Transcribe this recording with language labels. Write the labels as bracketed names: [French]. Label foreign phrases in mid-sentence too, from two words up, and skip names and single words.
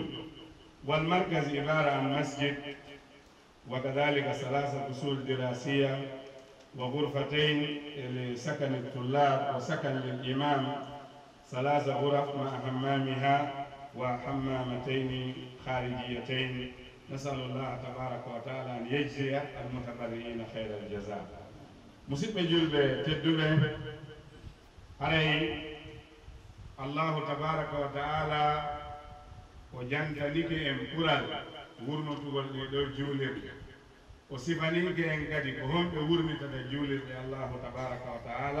[Arabic] والمركز عبارة عن مسجد وكذلك 3 فصول دراسية وغرفتين لسكن الطلاب وسكن للإمام، 3 غرف مع حمامها وحمامتين خارجيتين. نسأل الله تبارك وتعالى أن يجزي المتبرعين خير الجزاء. [Fula] musidɓe julɓe tedduɓe, haray [Arabic] الله تبارك وتعالى [Fula] o jantanike en ɓural wurnotugol ɗe ɗo juulirɗe, o sifanike en kadi ko honɓe wurnitata juulirɗe [Arabic] الله تبارك وتعالى.